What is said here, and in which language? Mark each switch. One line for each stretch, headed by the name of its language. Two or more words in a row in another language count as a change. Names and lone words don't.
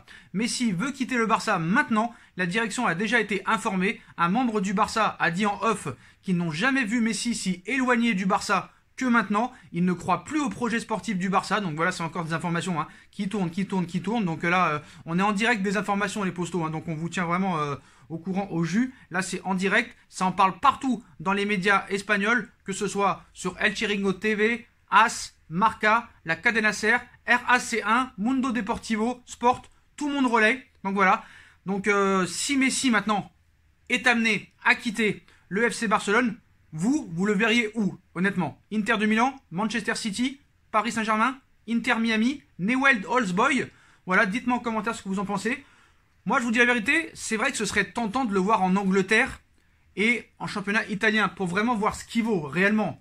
French: Messi veut quitter le Barça maintenant, la direction a déjà été informée, un membre du Barça a dit en off qu'ils n'ont jamais vu Messi si éloigné du Barça que maintenant, il ne croit plus au projet sportif du Barça. Donc voilà, c'est encore des informations qui tournent. Donc là, on est en direct des informations, les postos. Donc on vous tient vraiment au courant, au jus. Là, c'est en direct. Ça en parle partout dans les médias espagnols, que ce soit sur El Chiringo TV, AS, Marca, la Cadena Ser, RAC1, Mundo Deportivo, Sport. Tout le monde relaie. Donc voilà. Donc si Messi maintenant est amené à quitter le FC Barcelone, vous le verriez où, honnêtement? Inter de Milan, Manchester City, Paris Saint-Germain, Inter Miami, Newell's Old Boys. Voilà, dites-moi en commentaire ce que vous en pensez. Moi, je vous dis la vérité, c'est vrai que ce serait tentant de le voir en Angleterre et en championnat italien pour vraiment voir ce qu'il vaut réellement.